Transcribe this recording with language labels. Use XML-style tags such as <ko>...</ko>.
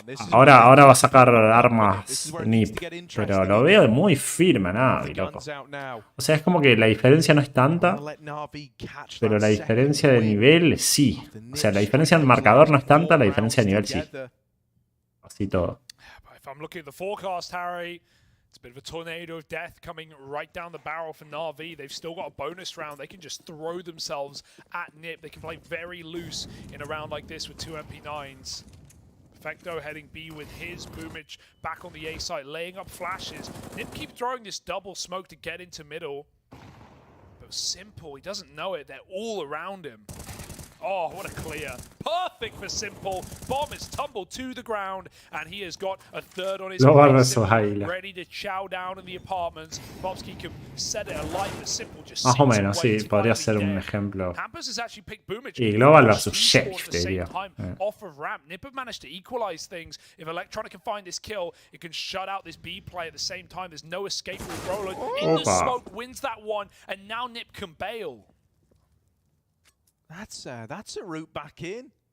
<es>Ahora va a sacar armas NIP, pero lo veo muy firme a Navi, loco. O sea, es como que la diferencia no es tanta, pero la diferencia de nivel sí. O sea, la diferencia en marcador no es tanta, la diferencia de nivel sí. Así todo.</es> <en>It's a bit of a tornado of death coming right down the barrel for Navi. They've still got a bonus round. They can just throw themselves at NIP. They can play very loose in a round like this with 2 MP9s. Perfecto heading B with his Boomage back on the A side, laying up flashes. NIP keep throwing this double smoke to get into middle. But Simple, he doesn't know it. They're all around him. Oh, what a clear. Perfect for Simple. Bomb is tumbled to the ground, and he has got a third on his plate, ready to chow down in the apartments. Bobsky can set it alight, but Simple just</en> <es>más o menos, sí, podría ser un ejemplo. Y Global versus Sheriff, diría.</es> <en>Off of ramp, Nip have managed to equalize things. If Electronic can find this kill, it can shut out this B play at the same time. There's no escape with Roland. In the smoke, wins that one, and now Nip can bail. That's a route back in.</en>